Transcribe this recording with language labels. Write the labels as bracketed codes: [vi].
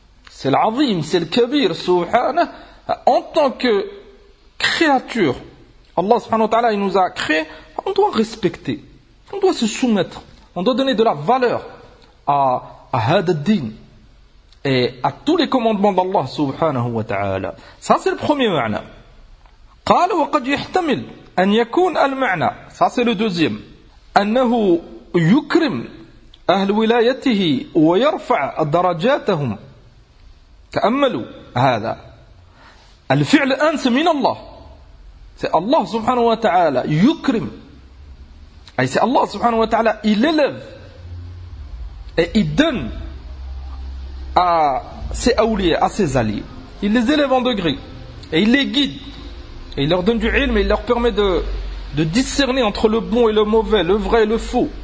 [fr] c'est العظيم c'est الكبير سبحانه en tant que créature [ar] الله سبحانه وتعالى [fr] il nous a créé on doit respecter on doit se soumettre on doit donner de la valeur à [ar] هذا الدين [fr] et à tous les commandements d'Allah subhanahu wa ta'ala. Ça c'est le premier معنى. [ar] قال وقد يحتمل أن يكون المعنى. [fr] Ça c'est le deuxième. [ar] أنه يكرم أهل ولايته ويرفع درجاتهم. تأملوا هذا. الفعل الآن c'est من الله. [fr] C'est Allah subhanahu wa ta'ala [ar] يكرم. [fr] أي c'est Allah subhanahu wa ta'ala il élève et il donne à ses awliyas, à ses alliés. Il les élève en degré et il les guide et il leur donne du ilm et il leur permet de discerner entre le bon et le mauvais, le vrai et le faux.